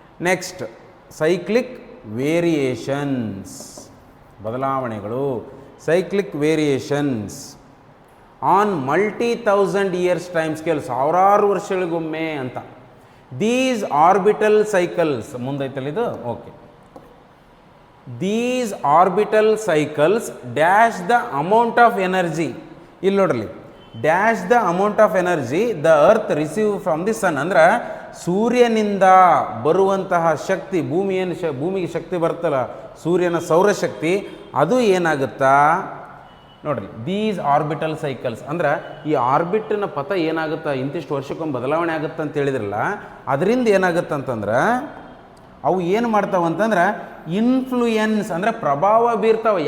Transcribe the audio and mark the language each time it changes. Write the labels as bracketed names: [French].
[English] next, cyclic variations, ಬದಲಾವಣೆಗಳು, cyclic variations on multi 1000 years time scale, [Kannada] ಸಾವಿರಾರು ವರ್ಷಗಳಿಗೊಮ್ಮೆ ಅಂತ. [English] these orbital cycles, [Kannada] ಮುಂದೈತಲ್ಲ ಇದು, [English] Okay. These orbital cycles dash the amount of energy. [Kannada] ಇಲ್ಲಿ ನೋಡ್ರಿ, [English] Dash the amount of energy the earth receive from the sun. [Kannada] ಅಂದ್ರೆ ಸೂರ್ಯನಿಂದ ಬರುವಂತಹ ಶಕ್ತಿ, ಭೂಮಿಗೆ ಶಕ್ತಿ ಬರ್ತಲ್ಲ, ಸೂರ್ಯನ ಸೌರಶಕ್ತಿ, ಅದು ಏನಾಗುತ್ತಾ ನೋಡ್ರಿ. [English] these orbital cycles [Kannada] ಅಂದ್ರೆ ಈ ಆರ್ಬಿಟ್ನ ಪಥ ಏನಾಗುತ್ತಾ, ಇಂತಿಷ್ಟು ವರ್ಷಕ್ಕೊಮ್ಮೆ ಬದಲಾವಣೆ ಆಗುತ್ತೆ ಅಂತ ಹೇಳಿದ್ರಲ್ಲ, ಅದರಿಂದ ಏನಾಗುತ್ತಂತಂದ್ರೆ ಅವು ಏನು ಮಾಡ್ತಾವಂತಂದ್ರೆ ಇನ್ಫ್ಲೂಯೆನ್ಸ್, ಅಂದರೆ ಪ್ರಭಾವ ಬೀರ್ತಾವೆ.